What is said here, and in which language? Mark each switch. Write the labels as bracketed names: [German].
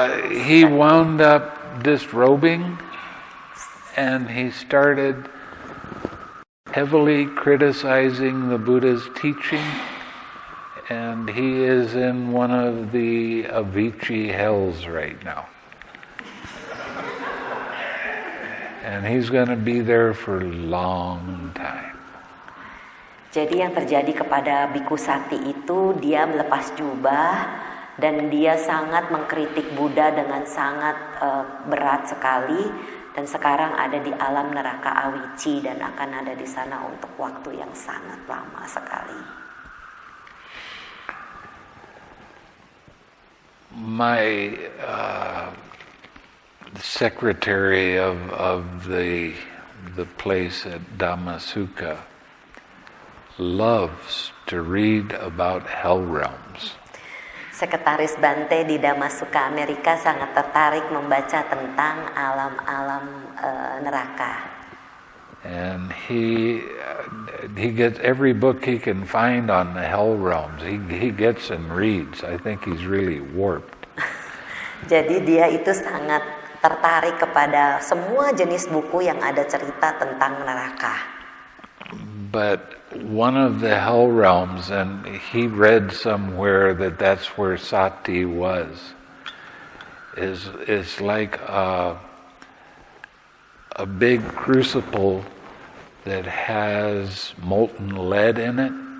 [English] He wound up disrobing, and he started heavily criticizing the Buddha's teaching, and he is in one of the Avicii hells right now. And he's going to be there for a long time. [Indonesian] Jadi yang terjadi kepada Biku Sati itu, dia melepas jubah dan dia sangat mengkritik Buddha dengan sangat berat sekali, dan sekarang ada di alam neraka Awici dan akan ada di sana untuk waktu yang sangat lama sekali. [English] My secretary of the place at Dhamma Sukha loves to read about hell realms. [Indonesian] Sekretaris Bhante di Dhamma Sukha Amerika sangat tertarik membaca tentang alam-alam neraka. [English] And he gets every book he can find on the hell realms. He gets and reads. I think he's really warped. [Indonesian] Jadi dia itu sangat tertarik kepada semua jenis buku yang ada cerita tentang neraka. [English] But one of the hell realms, and he read somewhere that that's where Sati was, is like a big crucible that has molten lead in it.